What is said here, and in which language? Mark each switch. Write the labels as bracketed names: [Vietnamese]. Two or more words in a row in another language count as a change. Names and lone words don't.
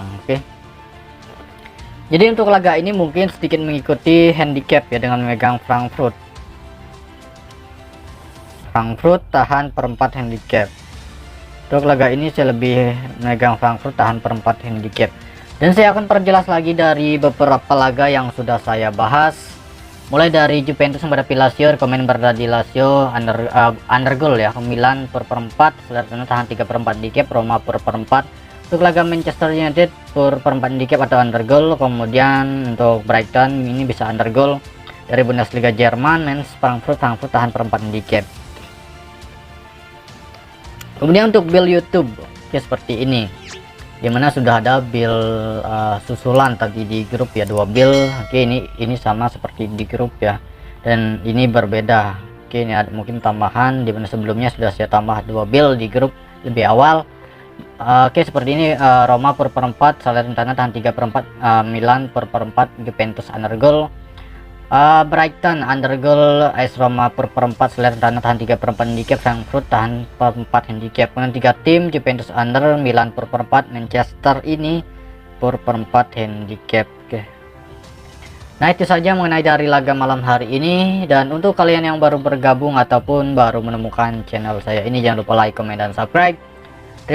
[Indonesian] Oke, jadi untuk laga ini mungkin sedikit mengikuti handicap ya, dengan memegang Frankfurt tahan per 4 handicap. Untuk laga ini saya lebih memegang Frankfurt tahan per 4 handicap. Dan saya akan perjelas lagi dari beberapa laga yang sudah saya bahas. Mulai dari Juventus menghadapi Lazio, rekomen berada di Lazio [English] under goal [Indonesian] ya, Milan per 4, Salernitana tahan 3/4 handicap, Roma per 4. Untuk laga Manchester United per 4 handicap atau [English] under goal. [Indonesian] Kemudian untuk Brighton ini bisa [English] under goal. [Indonesian] Dari Bundesliga Jerman, Mainz Frankfurt tahan per 4 handicap. Kemudian untuk build YouTube ya seperti ini, dimana sudah ada build susulan tadi di grup ya, 2 build. Oke, ini sama seperti di grup ya, dan ini berbeda. Oke, ini ada mungkin tambahan, dimana sebelumnya sudah saya tambah 2 build di grup lebih awal. Oke, seperti ini, Roma per 4, Salernitana tahan 3/4, Milan per 4, Juventus [English] under goal, [Indonesian] Brighton [English] under goal, [Indonesian] AS Roma per 4, Salernitana tahan 3/4 handicap, Frankfurt tahan per 4 handicap. Kemudian 3 tim, Juventus under, Milan per 4, Manchester ini per 4 handicap. Oke, nah itu saja mengenai dari laga malam hari ini. Dan untuk kalian yang baru bergabung ataupun baru menemukan channel saya ini, jangan lupa like, komen, dan subscribe.